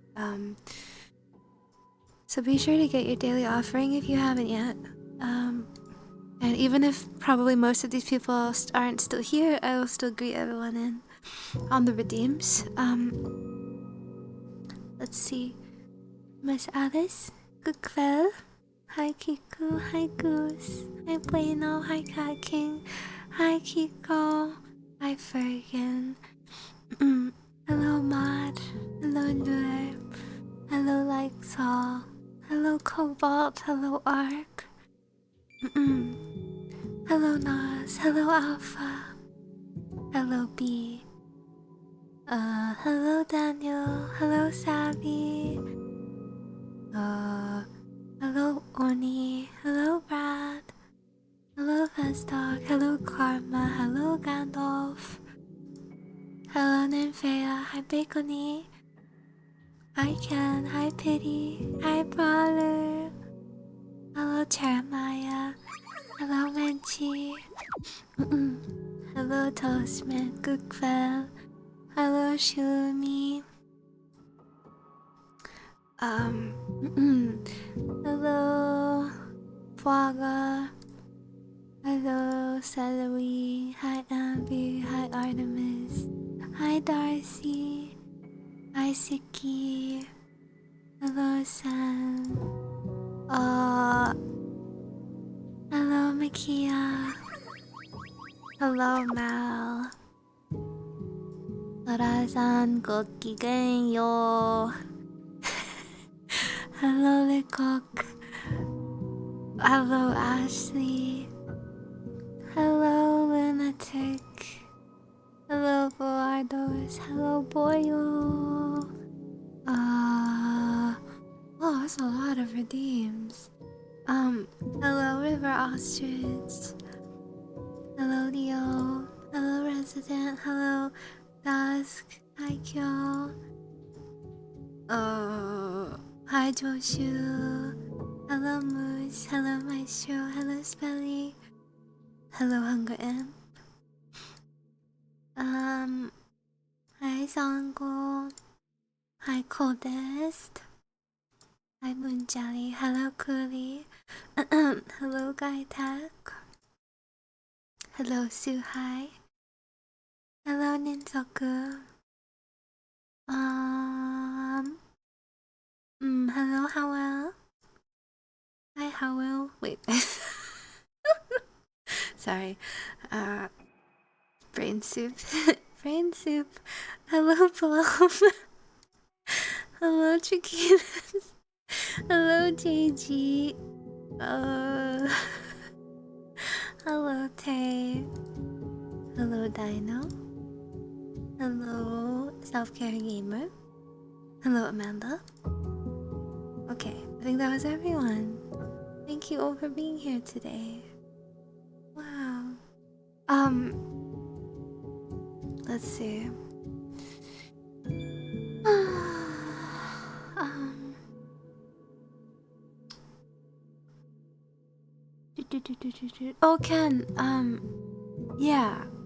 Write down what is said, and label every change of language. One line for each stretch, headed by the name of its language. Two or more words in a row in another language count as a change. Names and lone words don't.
English: So be sure to get your daily offering if you haven't yet. And even if probably most of these people aren't still here, I will still greet everyone in on the redeems. Let's see. Miss Alice, good kväll. Hi Kiku, hi Goose, hi Bueno, hi Cat King, hi Kiko, hi Fergan. Hello Maud, hello Lure, hello Lexall, hello Cobalt, hello Ark. Hello Nas, hello Alpha, hello B. Hello Daniel, hello Savvy. Hello Oni, hello Brad, hello Vesdog, hello Karma, hello Gandalf, hello Nymphea, hi Bacony, hi Ken, hi Pity, hi Brawler, hello Jeremiah, hello Menchie, hello Toastman, good kväll, hello Shumi. Hello, Fwaga. Hello, Celery. Hi, Ambi. Hi, Artemis. Hi, Darcy. Hi, Siki. Sen. Hello, Makia. Hello, Mal. Tora-san, gokigenyo. Hello, Lecoq. Hello, Ashley. Hello, Lunatic. Hello, Boardos. Hello, Boyo. Oh, that's a lot of redeems. Hello, River Ostrich. Hello, Leo. Hello, Resident. Hello, Dusk. Hi, Kyo. Hi, Joshu. Hello, Moose. Hello, Maestro. Hello, Spelly. Hello, Hunger Imp. Hi, Sango. Hi, Coldest. Hi, Moon Jelly. Hello, Coolie. Hello, Guy Tech. Hello, Suhai. Hello, Ninsoku. Hello, Howell. Hi, Howell. Wait. Sorry. Brain soup. Brain soup. Hello, Plum. Hello, Chiquitas. Hello, JG. Hello, Tay. Hello, Dino. Hello, Self-Care Gamer. Hello, Amanda. Okay, I think that was everyone. Thank you all for being here today. Wow. Let's see. Oh, Ken, yeah.